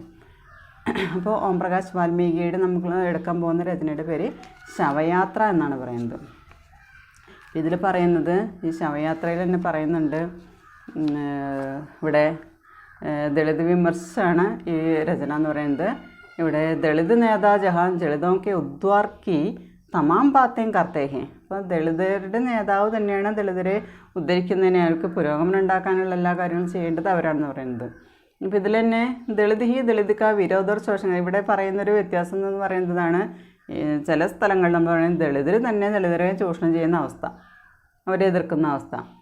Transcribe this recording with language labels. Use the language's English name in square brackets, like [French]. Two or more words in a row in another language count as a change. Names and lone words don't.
[Malayalam] അപ്പോൾ ഓംപ്രകാശ് വാൽമീകിയുടെ നമുക്ക് എടുക്കാൻ പോകുന്ന രചനയുടെ പേര് ശവയാത്ര എന്നാണ് പറയുന്നത്. ഇതിൽ പറയുന്നത്, ഈ ശവയാത്രയിൽ തന്നെ പറയുന്നുണ്ട്, ഇവിടെ ദളിത് വിമർശമാണ് ഈ രചന എന്ന് പറയുന്നത്. [Hindi] ഇവിടെ दलित नेता जहाँ ദളിതോं के उद्धार की तमाम बातें करते हैं. [Malayalam] അപ്പോൾ ദളിതരുടെ നേതാവ് തന്നെയാണ് ദളിതരെ ഉദ്ധരിക്കുന്നതിന്, അയാൾക്ക് പുരോഗമനം ഉണ്ടാക്കാനുള്ള എല്ലാ കാര്യങ്ങളും ചെയ്യേണ്ടത് അവരാണെന്ന് പറയുന്നത്. ഇപ്പോൾ ഇതിൽ തന്നെ [Hindi] दलित ही दलित का विरोधर शोषण, [Malayalam] ഇവിടെ പറയുന്നൊരു വ്യത്യാസം എന്ന് പറയുന്നതാണ്, ചില സ്ഥലങ്ങളിൽ നമ്മൾ പറയുന്നത് ദളിതർ തന്നെ ദളിതരെ ചൂഷണം ചെയ്യുന്ന അവസ്ഥ, അവരെ എതിർക്കുന്ന അവസ്ഥ.